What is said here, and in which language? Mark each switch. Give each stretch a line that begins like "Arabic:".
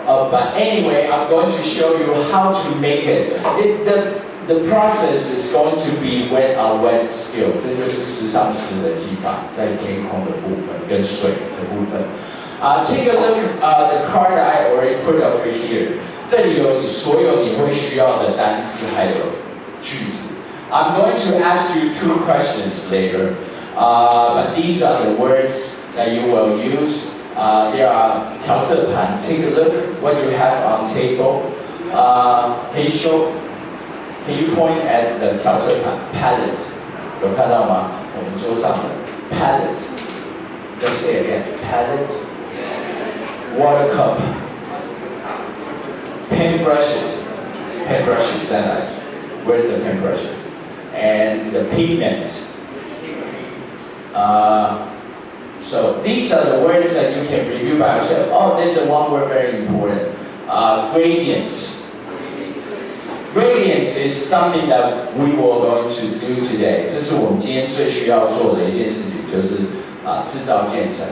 English: But anyway, I'm going to show you how to make it. The process is going to be wet on wet skill.
Chinese: 这就是时尚师的技法，在天空的部分跟水的部分。
English: Take a look the card I already put over here.
Chinese: 这里有所有你会需要的单词还有句子。
English: I'm going to ask you 2 questions later, but these are the words that you will use. There are 调色盘. Take a look what you have on table. Can you point at the 调色盘 palette?
Chinese: 有看到吗？我们桌上的 palette.
English: Let's say again. Palette. Water cup. Paintbrushes. Paintbrushes. Where's the paintbrushes? And the pigments. So these are the words that you can review by yourself. Oh, there's one word very important. Gradients. Gradients is something that we were going to do today.
Chinese: 这是我们今天最需要做的一件事情，就是制造渐层。